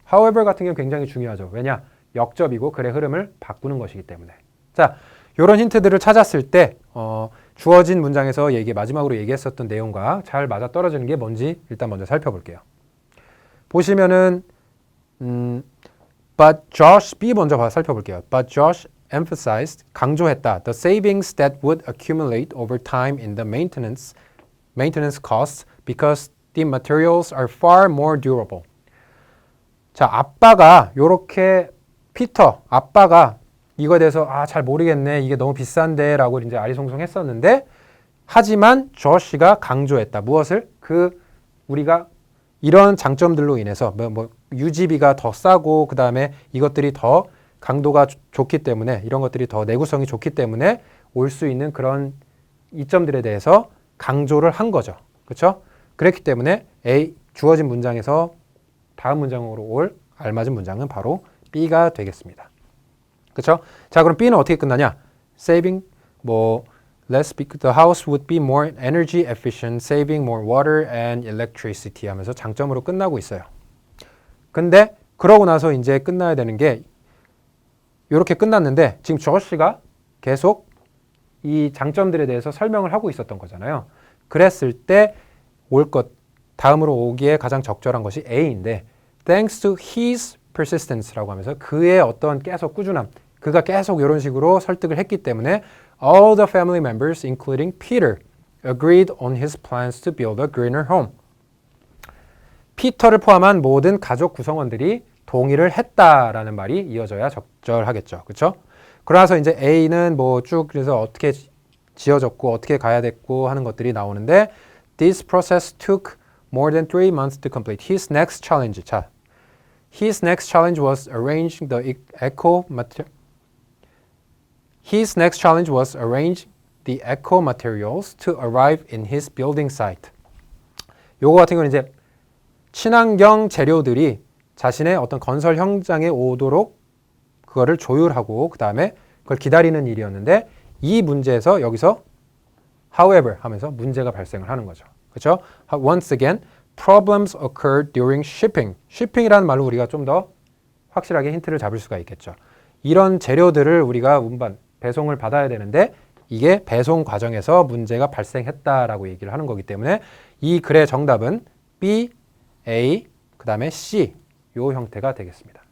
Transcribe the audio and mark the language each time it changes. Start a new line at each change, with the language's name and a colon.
Korean: however 같은 경우는 굉장히 중요하죠. 왜냐? 역접이고 글의 흐름을 바꾸는 것이기 때문에. 자, 이런 힌트들을 찾았을 때 주어진 문장에서 마지막으로 얘기했었던 내용과 잘 맞아떨어지는 게 뭔지 일단 먼저 살펴볼게요. 보시면은 but Josh, B 먼저 살펴볼게요.
English: But Josh emphasized,
Korean: 강조했다.
English: The savings that would accumulate over time in the maintenance costs because the materials are far more durable.
Korean: 자, 아빠가 요렇게 아빠가 이거에 대해서 잘 모르겠네. 이게 너무 비싼데 라고 이제 아리송송했었는데, 하지만 조시가 강조했다. 무엇을? 우리가 이런 장점들로 인해서 유지비가 더 싸고 그다음에 이것들이 더 강도가 좋기 때문에, 이런 것들이 더 내구성이 좋기 때문에 올 수 있는 그런 이점들에 대해서 강조를 한 거죠. 그렇죠? 그렇기 때문에 주어진 문장에서 다음 문장으로 올 알맞은 문장은 바로 B가 되겠습니다. 그렇죠? 자, 그럼 B는 어떻게 끝나냐?
English: Saving the house would be more energy efficient, saving more water and electricity
Korean: 하면서 장점으로 끝나고 있어요. 근데 그러고 나서 이제 끝나야 되는 게 이렇게 끝났는데, 지금 조시가 계속 이 장점들에 대해서 설명을 하고 있었던 거잖아요. 그랬을 때 다음으로 오기에 가장 적절한 것이 A인데,
English: thanks to his persistence
Korean: 라고 하면서 그의 어떤 계속 꾸준함, 그가 계속 이런 식으로 설득을 했기 때문에
English: all the family members, including Peter, agreed on his plans to build a greener home.
Korean: 피터를 포함한 모든 가족 구성원들이 동의를 했다라는 말이 이어져야 적절하겠죠. 그렇죠? 그러나서 이제 A는 쭉 그래서 어떻게 지어졌고 어떻게 가야 됐고 하는 것들이 나오는데,
English: this process took more than 3 months to complete. His next challenge. 자, His next challenge was arranging the eco materials to arrive in his building site.
Korean: 요거 같은 경우는 이제 친환경 재료들이 자신의 어떤 건설 현장에 오도록 그거를 조율하고 그 다음에 그걸 기다리는 일이었는데, 이 문제에서 여기서 however 하면서 문제가 발생을 하는 거죠. 그렇죠?
English: Once again, problems occurred during shipping.
Korean: shipping이라는 말로 우리가 좀 더 확실하게 힌트를 잡을 수가 있겠죠. 이런 재료들을 우리가 배송을 받아야 되는데 이게 배송 과정에서 문제가 발생했다라고 얘기를 하는 거기 때문에 이 글의 정답은 B, A, 그 다음에 C 요 형태가 되겠습니다.